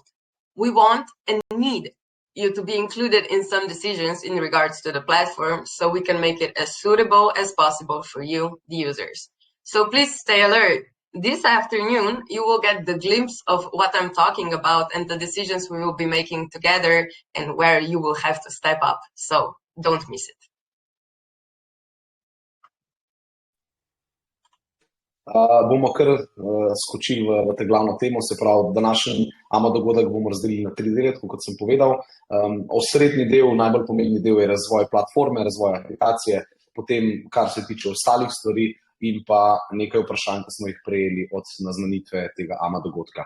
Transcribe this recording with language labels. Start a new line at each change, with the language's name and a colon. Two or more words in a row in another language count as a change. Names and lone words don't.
English: We want and need you to be included in some decisions in regards to the platform so we can make it as suitable as possible for you, the users. So please stay alert. This afternoon, you will get the glimpse of what I'm talking about and the decisions we will be making together and where you will have to step up. So don't miss it.
Slovenian: Bomo kar skočili v te glavno temo, se pravi, današnji AMA dogodek bomo razdelili na 3 dele, kot sem povedal. Osrednji del, najbolj pomembni del je razvoj platforme, razvoj aplikacije, potem kar se tiče ostalih stvari in pa nekaj vprašanj, ki smo jih prejeli od naznanitve tega AMA dogodka.